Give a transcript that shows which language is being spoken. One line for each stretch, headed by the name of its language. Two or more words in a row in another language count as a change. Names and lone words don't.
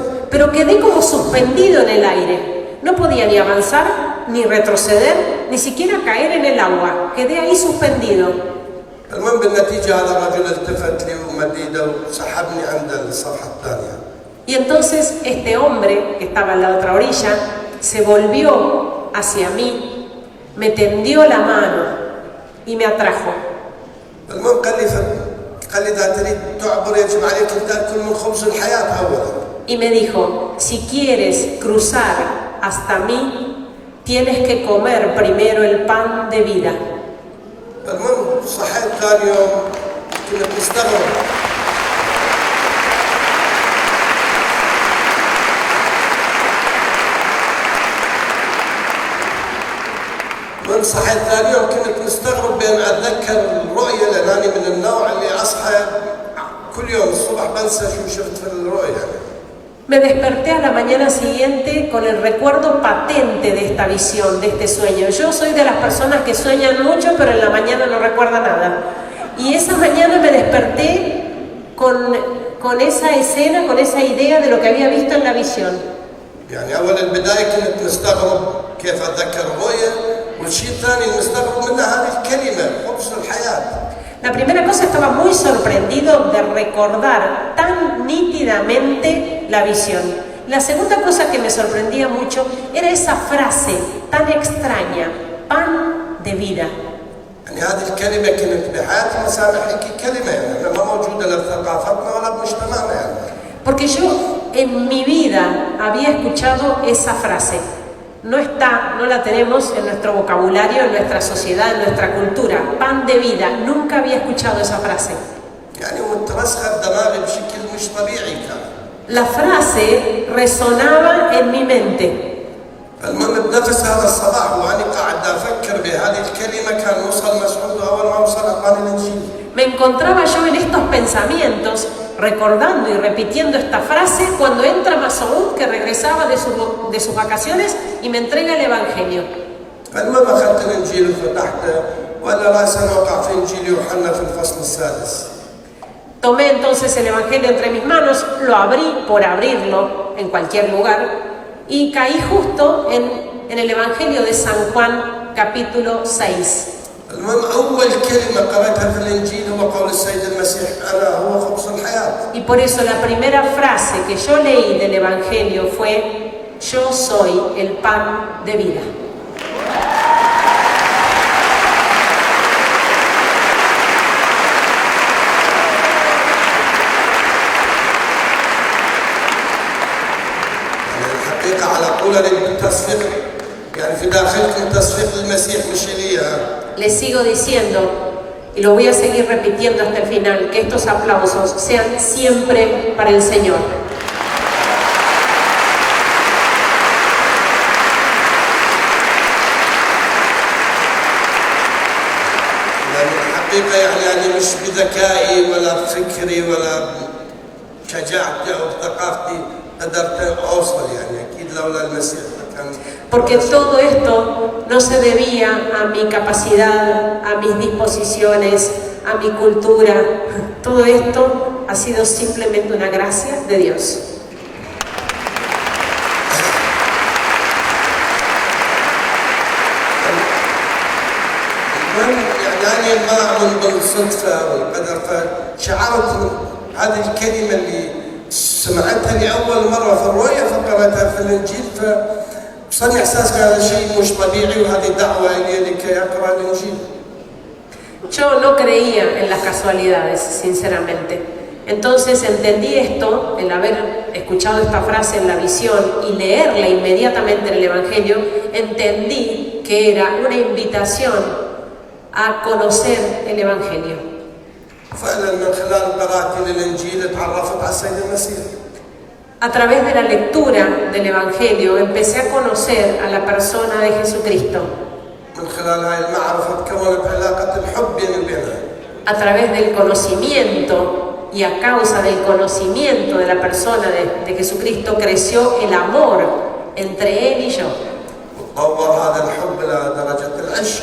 Spanish: Pero quedé como suspendido en el aire. No podía ni avanzar, ni retroceder, ni siquiera caer en el agua. Quedé ahí suspendido.
Arabic: المهم بالنتيجه هذا الرجل التفت لي ومد ايده وسحبني عند الصفحه الثانيه.
Spanish: Y entonces este hombre que estaba en la otra orilla se volvió hacia mí, me tendió la mano y me atrajo.
Arabic: المهم قال لي اذا تريد تعبر يجب عليك ان تاكل من خبز الحياه اولا.
Spanish: Y me dijo, si quieres cruzar hasta mí, tienes que comer primero el pan de vida.
Arabic: المهم صحيت ثاني يوم كنت مستغرب. من صحيت ثاني يوم كنت مستغرب بين اتذكر الرؤيه لانني من النوع اللي اصحى كل يوم الصبح بنسى شو شفت في الرؤيه يعني.
Spanish: Me desperté a la mañana siguiente con el recuerdo patente de esta visión, de este sueño. Yo soy de las personas que sueñan mucho, pero en la mañana no recuerda nada. Y esa mañana me desperté con esa escena, con esa idea de lo que había visto en la visión.
Arabic: يعني اول البدايه كنت مستغرب كيف اتذكر الرؤيه، والشيء الثاني المستغرب منها هذه الكلمه خبز الحياه.
Spanish: La primera cosa, estaba muy sorprendido de recordar tan nítidamente la visión. La segunda cosa que me sorprendía mucho era esa frase tan extraña, pan de vida.
Arabic: يعني هذه الكلمة كانت بحياتي ما سامع حكي كلمة يعني ما موجودة لا بثقافتنا ولا بمجتمعنا يعني.
Spanish: Porque yo en mi vida había escuchado esa frase. No está, no la tenemos en nuestro vocabulario, en nuestra sociedad, en nuestra cultura. Pan de vida. Nunca había escuchado esa frase.
Arabic: يعني مترسخة بدماغي بشكل مش طبيعي كان.
Spanish: La frase resonaba en mi mente.
Arabic: المهم بنفس هذا الصباح وأنا قاعد أفكر بهذه الكلمة كان وصل مسعود أول ما وصل أعطاني الإنجيل.
Spanish: Me encontraba yo en estos pensamientos, recordando y repitiendo esta frase, cuando entra Masoud, que regresaba de sus vacaciones, y me entrega el Evangelio.
Arabic: فالمهم أخذت الإنجيل وفتحته وأنا رأسا وقع في إنجيل يوحنا في الفصل السادس.
Spanish: Tomé entonces el Evangelio entre mis manos, lo abrí por abrirlo en cualquier lugar, y caí justo en el Evangelio de San Juan, capítulo 6.
Arabic: المهم أول كلمة قرأتها في الإنجيل هو قول السيد المسيح أنا هو خبز الحياة.
Spanish: Y por eso la primera frase que yo leí del Evangelio fue: yo soy el pan de vida.
Arabic: الحقيقة على طول التصفيق يعني في داخلكم تصفيق المسيح مش لي.
Spanish: Les sigo diciendo, y lo voy a seguir repitiendo hasta el final, que estos aplausos sean siempre para el Señor.
Arabic: الحقيقة يعني أنا مش بذكائي ولا بفكري ولا بشجاعتي أو بثقافتي قدرت أوصل يعني أكيد لولا المسيح كان.
Spanish: Porque todo esto no se debía a mi capacidad, a mis disposiciones, a mi cultura. Todo esto ha sido simplemente una gracia de Dios.
Arabic: يعني ما أؤمن بالصدفة والقدر فشعرت هذه الكلمة اللي سمعتها لأول مرة في الرؤيا فقرأتها في الإنجيل فصنع إحساس هذا شيء مش طبيعي وهذه دعوة إلي لكي أقرأ الإنجيل.
Spanish: Yo no creía en las casualidades, sinceramente. Entonces entendí esto, el haber escuchado esta frase en la visión y leerla inmediatamente en el Evangelio, entendí que era una invitación a conocer el Evangelio.
Arabic: فعلا من خلال قراءتي للإنجيل تعرفت على السيد المسيح.
Spanish: A través de la lectura del Evangelio empecé a conocer a la persona de Jesucristo.
Arabic: من خلال هاي المعرفة تكونت علاقة الحب بيني وبينها.
Spanish: A través del conocimiento y a causa del conocimiento de la persona de Jesucristo creció el amor entre Él y yo.
Arabic: وتطور هذا الحب إلى درجة العشق.